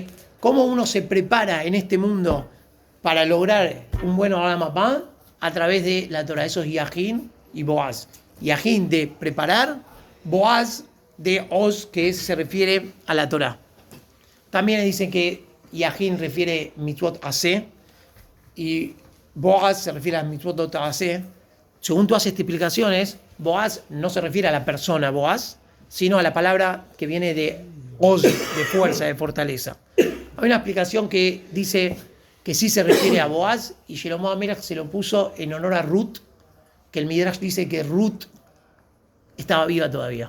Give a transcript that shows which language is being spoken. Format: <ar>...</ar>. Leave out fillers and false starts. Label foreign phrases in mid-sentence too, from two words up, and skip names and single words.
<es>¿Cómo uno se prepara en este mundo para lograr un buen</es> <he>עולם הבא?</he> <es>A través de la Torá. Eso es Yahin y Boaz. Yahin de preparar, Boaz de Oz, que se refiere a la Torá. También dicen que Yahin refiere</es> <he>מצוות עשה</he> <es>y Boaz se refiere a</es> <he>מצוות לא עשה.</he> <es>Según todas estas explicaciones, Boaz no se refiere a la persona Boaz, sino a la palabra que viene de Oz, de fuerza, de fortaleza. Hay una explicación que dice que sí se refiere a Boaz, y Shelomo Amelech se lo puso en honor a Ruth, que el Midrash dice que Ruth estaba viva todavía.</es>